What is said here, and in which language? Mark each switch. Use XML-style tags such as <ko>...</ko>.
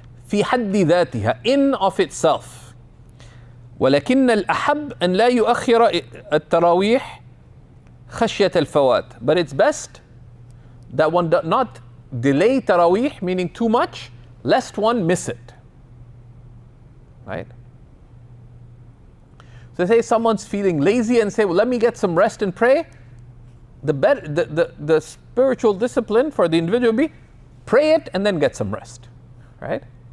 <ar>في حد ذاتها,</ar> <en>in of itself.</en> <ar>ولكن الأحب أن لا يؤخر التراويح خشية الفوات.</ar> <en>But it's best that one does not delay Tarawih, meaning too much, lest one miss it. Right? So say someone's feeling lazy and say, well, let me get some rest and pray. The spiritual discipline for the individual will be pray it and then get some rest. Right?</en>